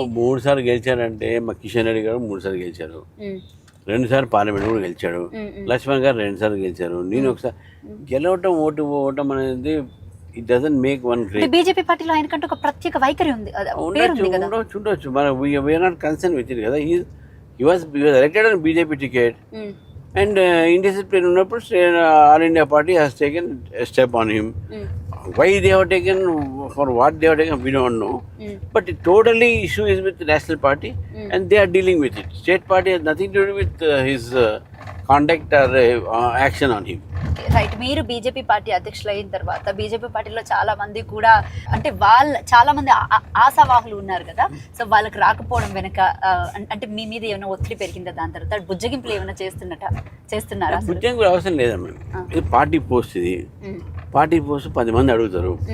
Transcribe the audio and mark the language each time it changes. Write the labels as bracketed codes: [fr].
[te] 3 సార్లు గెలిచారంటే మా కిషన్ రెడ్డి గారు 3 సార్లు గెలిచారు, 2 సార్లు పార్లమెంట్ కూడా గెలిచాడు. లక్ష్మణ్ గారు 2 సార్లు గెలిచారు, నేను ఒకసారి. గెలవటం ఓటం అనేది [en] It doesn't make one great. [te] BJP పార్టీలో ఆయనకంటే ఒక ప్రత్యేక వైఖరి ఉంది, ఉండొచ్చు. మన [en] we are not concern with it [te] కదా. [en] he was elected on BJP ticket and indiscipline [te] ఉన్నప్పుడు [en] All India Party has taken a step on him. Why they have taken, for what they have taken, we don't know. But the totally issue is with the National Party and they are dealing with it. State Party has nothing to do with his conduct or action on him. Right. [te] మీరు BJP party అధ్యక్షులు అయిన తర్వాత BJP పార్టీలో చాలా మంది కూడా అంటే చాలా మంది ఆశావాహులు ఉన్నారు కదా, సో వాళ్ళకి రాకపోవడం వెనక అంటే మీ మీద ఏమైనా ఒత్తిడి పెరిగిందా? దాని తర్వాత బుజ్జగింపులు ఏమైనా చేస్తున్నారా? బుజ్జగింపులు అవసరం లేదమ్మా, ఇది పార్టీ పోస్ట్. ఇది పార్టీ పోస్ట్ 10 మంది అడుగుతారు.